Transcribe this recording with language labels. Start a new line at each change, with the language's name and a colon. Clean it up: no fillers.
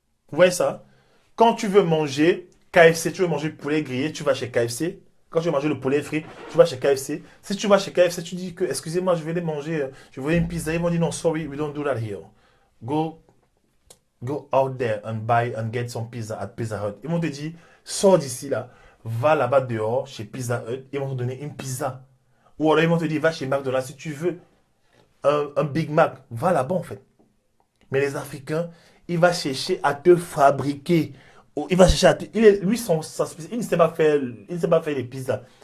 French: Vous voyez ça? Quand tu veux manger KFC, tu veux manger poulet grillé, tu vas chez KFC. Quand tu veux manger le poulet frit, tu vas chez KFC. Si tu vas chez KFC, tu dis que, excusez-moi, je vais aller manger, je veux une pizza. Ils vont dire non,
English: sorry, we don't do that here. Go, Go out there and buy and get some pizza at Pizza Hut.
French: Ils vont te dire, sors d'ici là, va là-bas dehors chez Pizza Hut, ils vont te donner une pizza. Ou alors ils vont te dire, va chez McDonald's si tu veux un Big Mac, va là-bas en fait. Mais les Africains, il va chercher à te fabriquer. Il va chercher à te, lui, il ne sait pas faire, il ne sait pas faire les pizzas.